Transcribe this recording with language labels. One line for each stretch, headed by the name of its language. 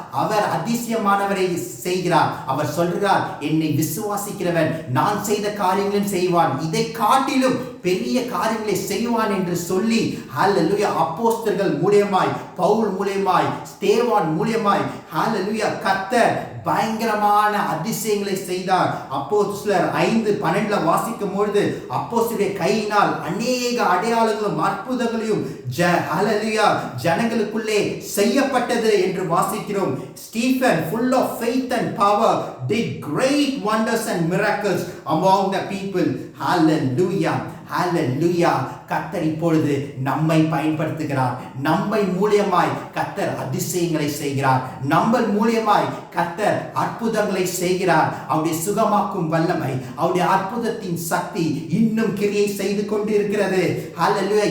Tamil: அவர் அதிசயமானவரை செய்கிறார். அவர் சொல்கிறார், என்னை விசுவாசிக்கிறவன் நான் செய்த காரியங்களும் செய்வான், இதை காட்டிலும் பெரிய காரியங்களை செய்வான் என்று சொல்லி ஹல்லேலூயா அப்போஸ்தலர்கள் மூலமாய், பவுல் மூலமாய், ஸ்தேவான் மூலமாய் ஹல்லேலூயா கர்த்தர் பயங்கரமான அதிசயங்களை செய்தார். அப்போஸ்தலர் 5:12 வாசிக்கும் பொழுது அப்போஸ்தலருடைய கையினால் அநேக அடையாளங்களும் அற்புதங்களையும் ஹல்லேலூயா ஜனங்களுக்குள்ளே செய்யப்பட்டது என்று வாசிக்கிறோம்.
English: Stephen full of faith and power did great wonders and miracles among the people. Hallelujah. Hallelujah.
Tamil: கர்த்தர் இப்பொழுது நம்மை பயன்படுத்துகிறார். நம்மை மூலமாய் கர்த்தர் அதிசயங்களை செய்கிறார். நம்ம மூலமாய் கர்த்தர் அற்புதங்களை செய்கிறார். அவருடைய சுகமாக்கும் வல்லமை, அவருடைய அற்புதத்தின் சக்தி இன்னும் கிரியை செய்து கொண்டு இருக்கிறது. ஹல்லேலூயா.